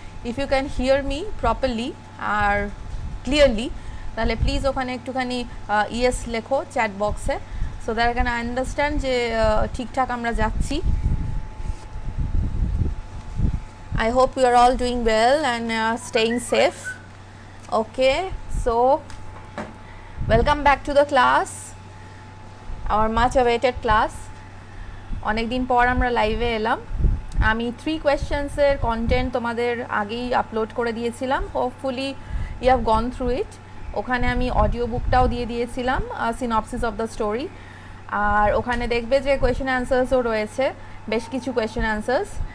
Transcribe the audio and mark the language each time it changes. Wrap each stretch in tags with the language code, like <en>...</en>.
<en>if you can hear me properly আর clearly,</en> <bn>তাহলে please ওখানে একটুখানি ইয়েস লেখো চ্যাট বক্সে,</bn> <en>so that I can understand</en> <bn>যে ঠিকঠাক আমরা যাচ্ছি।</bn> <en>I hope you are all doing well and staying safe. Okay, so welcome back to the class, our much awaited class.</en> <bn>অনেক দিন পর আমরা লাইভে এলাম। আমি 3 কোয়েশ্চেন্সের কন্টেন্ট তোমাদের আগেই আপলোড করে দিয়েছিলাম।</bn> <en>Hopefully you have gone through it.</en> <bn>ওখানে আমি অডিও বুকটাও দিয়ে দিয়েছিলাম,</bn> <en>Synopsis of the story.</en> <bn>আর ওখানে দেখবে যে কোয়েশ্চেন অ্যান্সার্সও রয়েছে, বেশ কিছু কোয়েশ্চেন অ্যান্সার্স।</bn>